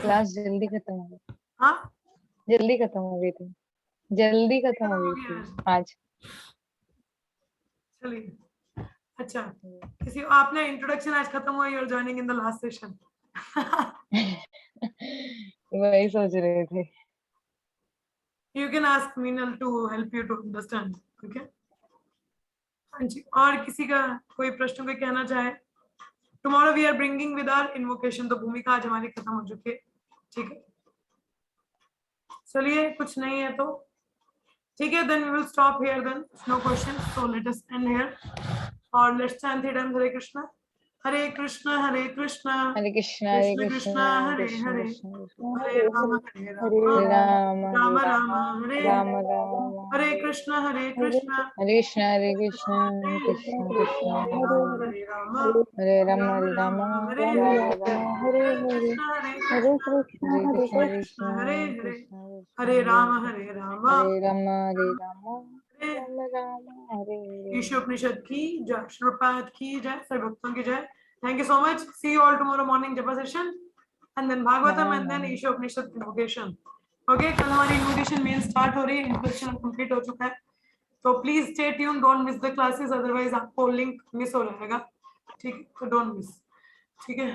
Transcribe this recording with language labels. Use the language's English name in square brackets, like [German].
[Hindi] Class जल्दी खत्म हो गई, हाँ, जल्दी खत्म हो गई थी, जल्दी खत्म हो गई थी आज। चलिए, अच्छा। किसी आपने इंट्रोडक्शन आज खत्म हुआ, [English] You are joining in the last session. [Hindi] वही सोच रहे थे। [English] You can ask Meenal to help you to understand, okay? [Hindi] हाँ जी, और किसी का कोई प्रश्न कोई कहना चाहे? [English] Tomorrow we are bringing with our invocation, [Hindi] तो भूमिका आज हमारी खत्म हो चुकी है, ठीक है। चलिए, कुछ नहीं है तो ठीक है, [English] then we will stop here then, no questions, so let us end here और let's chant it and Hare Krishna, Hare Krishna, Hare Krishna, [Sanskrit] हरे कृष्णा हरे Krishna Krishna Krishna, Hare Krishna Hare, Krishna Hare Rama, Hare हरे Rama, राम Rama हरे Rama, Hare Ram Hare, Ram Hare Krishna, Hare Krishna, हरे Krishna Krishna Krishna Hare Rama, हरे Ram Rama Rama, Hare Ram Hare, Ram Hare Krishna, Hare Krishna, हरे Krishna Krishna Krishna, Hare Hare, Hare Rama, Hare Rama, हरे Ram Hare Ram Ram हरे [Hindi] ईशोपनिषद की जय, श्रीपाद की जय, सब भक्तों की जय। [English] Thank you so much. See you all tomorrow morning Japa session, and then Bhagavatam, and then Ishopanishad invocation. [Hindi] Okay, कल हमारी invocation main start हो रही है, introduction complete हो चुका है, तो [English] please stay tuned, don't miss the classes, otherwise [Hindi] आपको link miss हो जाएगा, ठीक है, तो [English] don't miss, [Hindi] ठीक है।